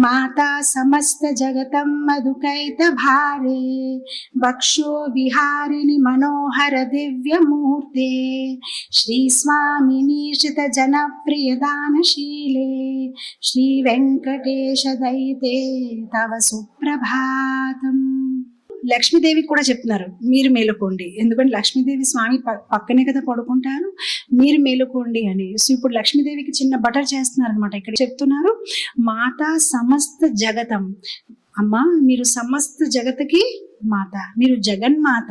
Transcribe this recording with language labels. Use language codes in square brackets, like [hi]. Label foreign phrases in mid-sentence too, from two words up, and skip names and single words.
[sa] माता समस्त जगतं मधुकैटभारे वक्षो विहारिणि मनोहर दिव्यमूर्ते श्री स्वामिनी श्रित जनप्रिय दानशीले श्री वेंकटेश दयिते तव सुप्रभातम्. [te] లక్ష్మీదేవి కూడా చెప్తున్నారు మీరు మేలుకోండి, ఎందుకంటే లక్ష్మీదేవి స్వామి పక్కనే కదా పడుకుంటారు, మీరు మేలుకోండి అని. సో ఇప్పుడు లక్ష్మీదేవికి చిన్న బటర్ చేస్తున్నారు అనమాట. ఇక్కడ చెప్తున్నారు [sa] माता समस्त जगतं, [te] అమ్మా మీరు సమస్త జగత్కి మాత, మీరు జగన్మాత.